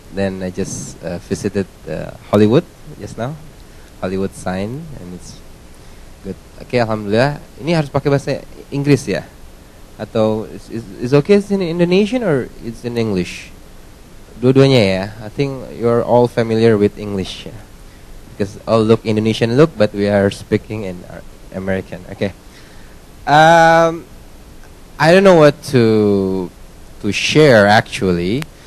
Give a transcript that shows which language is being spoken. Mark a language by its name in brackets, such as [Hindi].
[English] Then I just visited Hollywood just now, Hollywood sign, and it's good. Okay, alhamdulillah. [Indonesian] Ini harus pakai bahasa Inggris ya? Atau [English] is okay in Indonesian or it's in English? [Indonesian] Dua-duanya ya. [English] I think you're all familiar with English, yeah? Because all look Indonesian look, but we are speaking in American. Okay. I don't know what to share actually.